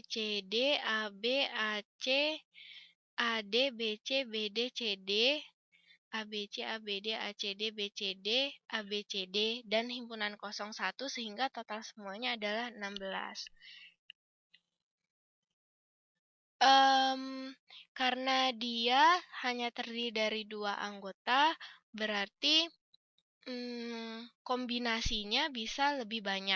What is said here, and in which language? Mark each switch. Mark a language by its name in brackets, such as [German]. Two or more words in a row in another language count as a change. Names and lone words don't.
[Indonesian] C, D, AB, AC, AD, BC, BD, CD, ABC, ABD, ACD, BCD, ABCD, dan himpunan 01 sehingga total semuanya adalah 16. Karena dia hanya terdiri dari 2 anggota, berarti kombinasinya bisa lebih banyak.